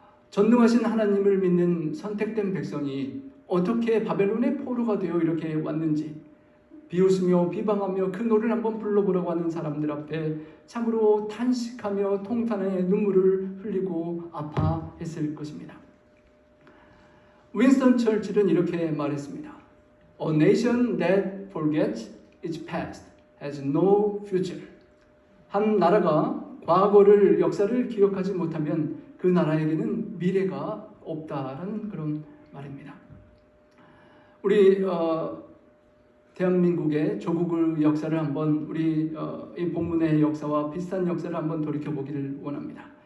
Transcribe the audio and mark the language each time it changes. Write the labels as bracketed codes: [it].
[ko] 전능하신 하나님을 믿는 선택된 백성이 어떻게 바벨론의 포로가 되어 이렇게 왔는지 비웃으며 비방하며 그 노래를 한번 불러보라고 하는 사람들 앞에 참으로 탄식하며 통탄의 눈물을 흘리고 아파했을 것입니다. 윈스턴 처칠은 이렇게 말했습니다. [en] A nation that forgets its past has no future. [ko] 한 나라가 과거를, 역사를 기억하지 못하면 그 나라에게는 미래가 없다라는 그런 말입니다. 우리 대한민국의 조국의 역사를 한번 우리 이 본문의 역사와 비슷한 역사를 한번 돌이켜보기를 원합니다.